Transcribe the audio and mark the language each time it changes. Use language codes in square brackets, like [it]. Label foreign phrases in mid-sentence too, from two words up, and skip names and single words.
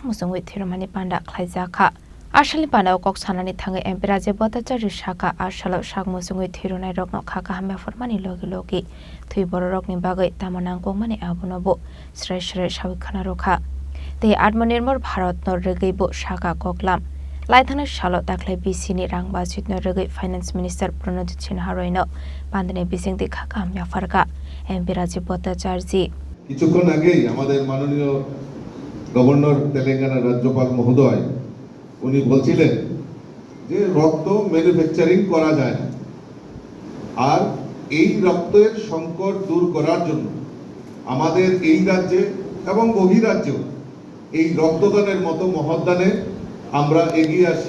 [trp] मुसुंगै थेरमानि पांडा खलायजाखा आसालनि पांडाव कक सानानि थाङै एमपी राजीव भट्टाचार्य साका आसालो साग मुसुंगै थेरुनाय रकनो खाका हामया फरमानि लगे लगे थुइ बर रकनि बागै तामनांगौ माने आबुनबो स्राय स्राय साबिखाना रखा ते आत्मनिर्भर भारत न रेगैबो साका ककलाम लाइथाना सालो दाखलै बिसिनि रां बाजेट न रेगै [en] finance minister [trp] प्रणजित सिन्हा रयनो बांधने बिसिंति खाका हामया फरका एमपी राजीव भट्टाचार्य [bn] কিছুক্ষণ আগেই আমাদের মাননীয় গভর্নর তেলেঙ্গানা রাজ্যপাল মহোদয় উনি বলছিলেন যে রক্ত ম্যানুফ্যাকচারিং করা যায় না আর এই রক্তের সংকট দূর করার জন্য আমাদের এই রাজ্যে এবং বহিরাজ্যেও এই রক্তদানের মতো মহৎদানে আমরা এগিয়ে আসি